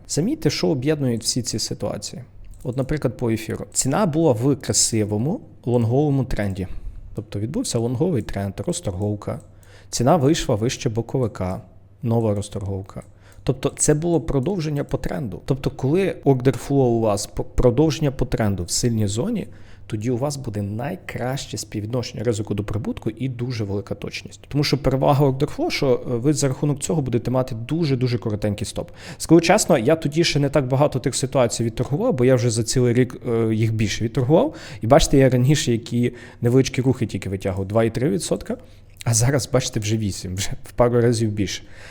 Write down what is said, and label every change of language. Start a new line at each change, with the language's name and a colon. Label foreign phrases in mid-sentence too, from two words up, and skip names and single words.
Ukrainian: Замітьте, що об'єднують всі ці ситуації. От, наприклад, по ефіру. Ціна була в красивому лонговому тренді. Тобто відбувся лонговий тренд, розторговка. Ціна вийшла вище боковика, нова розторговка. Тобто це було продовження по тренду. Тобто коли
English: order flow
Ukrainian: у вас продовження по тренду в сильній зоні, тоді у вас буде найкраще співвідношення ризику до прибутку і дуже велика точність. Тому що перевага
English: order flow,
Ukrainian: що ви за рахунок цього будете мати дуже-дуже коротенький стоп. Скажу чесно, я тоді ще не так багато тих ситуацій відторгував, бо я вже за цілий рік їх більше відторгував. І бачите, я раніше які невеличкі рухи тільки витягував, 2,3%. А зараз, бачите, вже 8, вже в пару разів більше.